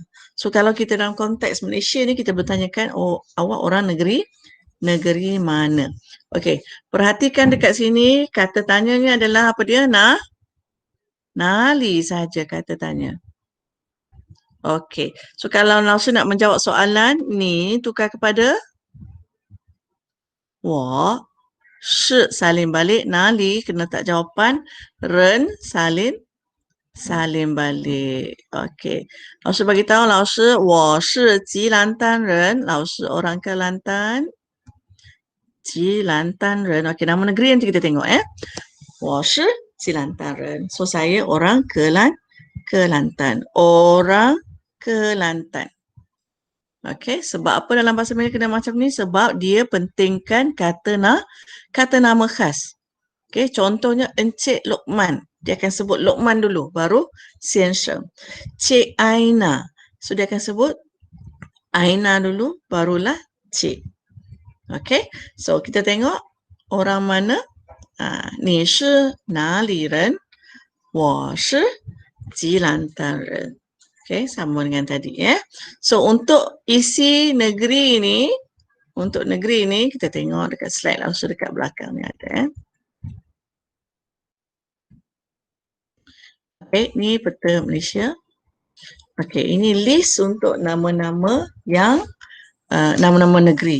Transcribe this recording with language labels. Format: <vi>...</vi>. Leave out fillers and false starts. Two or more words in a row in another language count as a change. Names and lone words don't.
<ms>So kalau kita dalam konteks Malaysia ni kita bertanyakan, oh awak orang negeri mana. Okey, perhatikan dekat sini kata tanyanya adalah apa dia? Nali saja kata tanya. Okey, so kalau Lausu nak menjawab soalan ni tukar kepada wa, shi salin balik, nali kena tak jawapan, ren salin balik. Okey. Lausu bagi tahu Lausu,</ms> <zh>我是吉兰丹人.</zh> <ms>Lausu orang Kelantan. Kelantan人. Okey, nama negeri nanti kita tengok</ms> <zh>我是 Kelantan人.</zh> <ms>So saya orang Kelantan. Orang Kelantan. Okey, sebab apa dalam bahasa Melayu kena macam ni? Sebab dia pentingkan kata nama khas. Okey, contohnya Encik Lokman. Dia akan sebut Lokman dulu, baru Siensheng. Cik Aina. So, dia akan sebut Aina dulu, barulah Cik. Okey, so kita tengok orang mana.</ms> <zh>你是哪里人？我是吉兰丹人.</zh> <ms>Okey, sama dengan tadi ya. So, untuk isi negeri ni, kita tengok dekat slide langsung dekat belakang ni ada. Okey, ni peta Malaysia. Okey, ini list untuk nama-nama yang nama-nama negeri.</ms>